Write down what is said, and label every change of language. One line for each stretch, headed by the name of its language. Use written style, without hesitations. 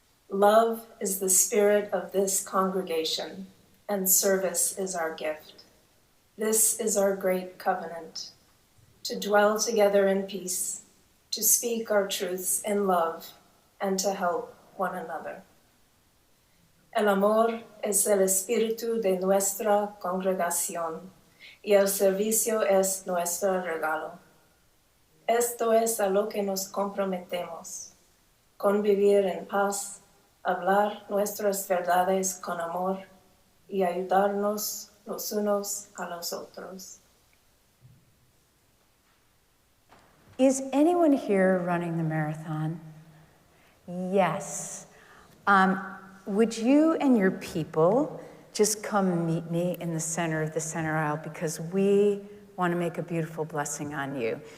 English: Love is the spirit of this congregation, and service is our gift. This is our great covenant, to dwell together in peace, to speak our truths in love, and to help one another.
Spanish: El amor es el espíritu de nuestra congregación, y el servicio es nuestro regalo. Esto es a lo que nos comprometemos, convivir en paz, hablar nuestras verdades con amor y ayudarnos los unos a los otros.
English: Is anyone here running the marathon? Yes. Would you and your people just come meet me in the center of the center aisle, because we want to make a beautiful blessing on you.